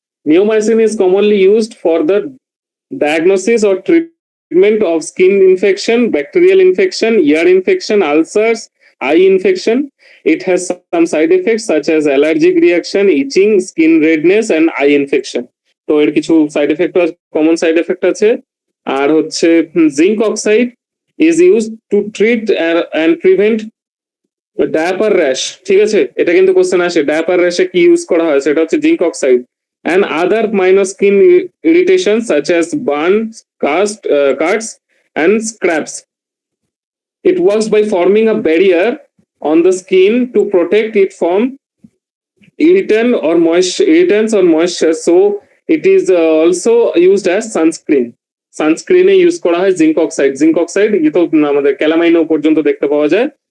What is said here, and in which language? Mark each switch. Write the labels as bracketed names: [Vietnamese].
[English] Neomycin is commonly used for the diagnosis or treatment of skin infection, bacterial infection, ear infection, ulcers, eye infection. It has some side effects such as allergic reaction, itching, skin redness, and eye infection. [Bangla] তো এর কিছু side effect, common side effect আছে। আর হচ্ছে zinc oxide [English] is used to treat and prevent [Bangla] diaper rash. ঠিক আছে, এটা কিন্তু question আসে, ডায়াপার র্যাশে কি ইউজ করা হয়, সেটা হচ্ছে zinc oxide. [English] And other minor skin irritations such as burns, cuts, and scrapes. It works by forming a barrier on the skin to protect it from irritants or moisture. So it is also used as sunscreen. [Bangla] সানস্ক্রিনে use করা হয় zinc oxide. Zinc oxide তো আমাদের ক্যালামাইনও পর্যন্ত দেখতে পাওয়া যায়।